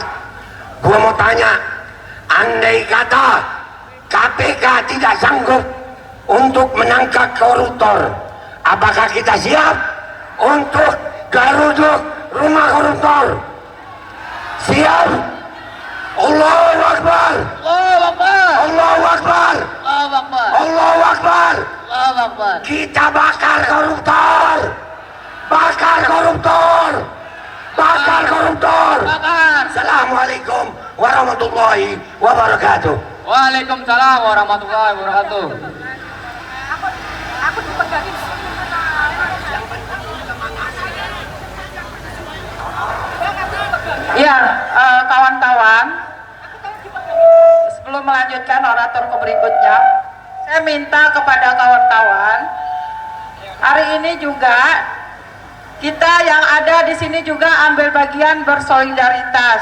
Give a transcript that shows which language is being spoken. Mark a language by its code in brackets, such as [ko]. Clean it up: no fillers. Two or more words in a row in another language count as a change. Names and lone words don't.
[id] Gua mau tanya, andai kata KPK tidak sanggup untuk menangkap koruptor, apakah kita siap untuk garuduk rumah koruptor? Siap? [ar] الله أكبر. الله أكبر. الله أكبر. الله أكبر. الله أكبر. الله أكبر. [id] Kita bakar koruptor. Bakar koruptor. Bakar koruptor. Bakar. [ar] السلام عليكم ورحمة الله وبركاته. وعليكم السلام ورحمة الله وبركاته. [id] Ya, kawan-kawan, sebelum melanjutkan orator ke berikutnya, saya minta kepada kawan-kawan, hari ini juga kita yang ada di sini juga ambil bagian bersolidaritas.